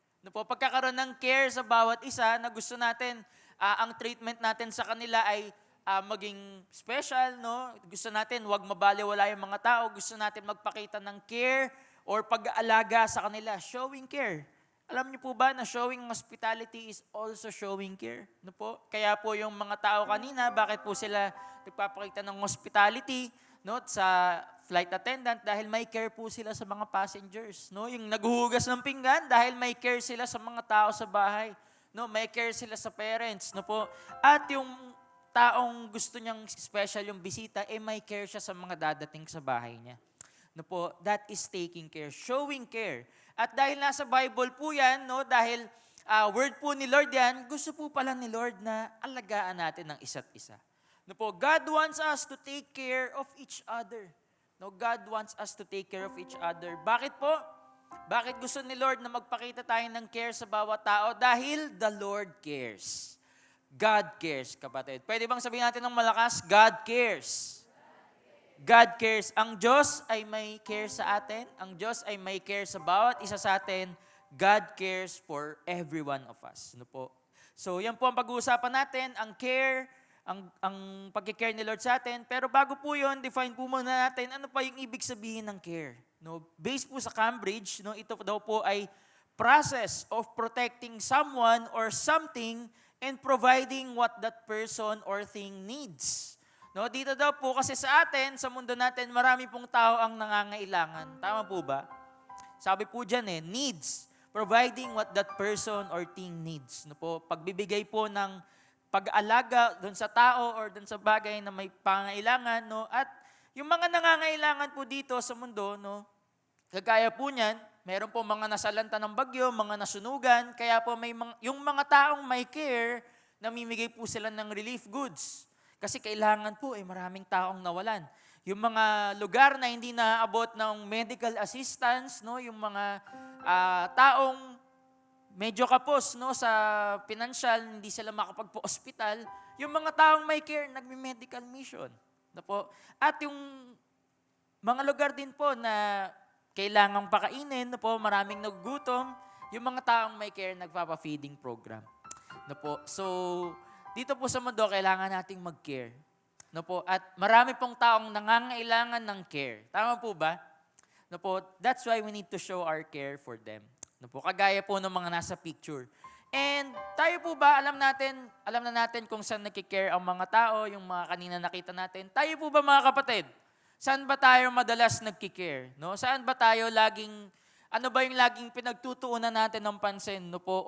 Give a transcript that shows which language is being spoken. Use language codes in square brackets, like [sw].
[tl] Pagkakaroon ng care sa bawat isa na gusto natin, ang treatment natin sa kanila ay maging special. Gusto natin, wag mabaliwala yung mga tao. Gusto natin magpakita ng care or pag-aalaga sa kanila. [en] Showing care. [tl] Alam niyo po ba na [en] showing hospitality is also showing care? [tl] Kaya po yung mga tao kanina, bakit po sila nagpapakita ng hospitality? Sa flight attendant dahil may care po sila sa mga passengers. Yung naghuhugas ng pinggan dahil may care sila sa mga tao sa bahay. no, may care sila sa parents, no po. At yung taong gusto niyang special yung bisita, may care siya sa mga dadating sa bahay niya. No po, [en] that is taking care, showing care. [tl] At dahil nasa Bible po yan, no, dahil word po ni Lord yan, gusto po pala ni Lord na alagaan natin ng isa't isa. [en] No po, God wants us to take care of each other. No, God wants us to take care of each other. [tl] Bakit po? Bakit gusto ni Lord na magpakita tayo ng care sa bawat tao? [en] Dahil the Lord cares. God cares, kapatid. [tl] Pwede bang sabihin natin ng malakas? [en] God cares. God cares. [tl] Ang Diyos ay may care sa atin. Ang Diyos ay may care sa bawat isa sa atin. [en] God cares for every one of us. [tl] Ano po? So, yan po ang pag-uusapan natin. Ang care, ang pag-care ni Lord sa atin. Pero bago po yun, define po muna natin ano pa yung ibig sabihin ng care. No? [en] Based po sa Cambridge, no, [tl] ito daw po ay [en] process of protecting someone or something and providing what that person or thing needs. [tl] No, dito daw po kasi sa atin, sa mundo natin, marami pong tao ang nangangailangan. Tama po ba? Sabi po dyan needs. [en] Providing what that person or thing needs. [tl] No po, pagbibigay po ng pag-alaga doon sa tao or doon sa bagay na may pangailangan. No? At yung mga nangangailangan po dito sa mundo, no, kagaya po niyan, meron po mga nasalanta ng bagyo, mga nasunugan, kaya po yung mga taong may care, namimigay po sila ng relief goods. Kasi kailangan po maraming taong nawalan. Yung mga lugar na hindi naaabot ng medical assistance, no, yung mga taong medyo kapos no sa financial, hindi sila makapagpo-hospital, yung mga taong may care, nagme-medical mission. No po. At yung mga lugar din po na kailangang pakainin, no po, maraming nagugutom, yung mga taong may care, nagpapa-feeding program. No po. So, dito po sa mundo, kailangan nating mag-care. No po? At marami pong taong nangangailangan ng care. Tama po ba? No po? [en] That's why we need to show our care for them. [tl] No po? Kagaya po ng mga nasa picture. And tayo po ba, alam na natin kung saan nakikare ang mga tao, yung mga kanina nakita natin. Tayo po ba mga kapatid? Saan ba tayo madalas nagkikare? No? Saan ba tayo ano ba yung laging pinagtutuunan natin ng pansin? No po?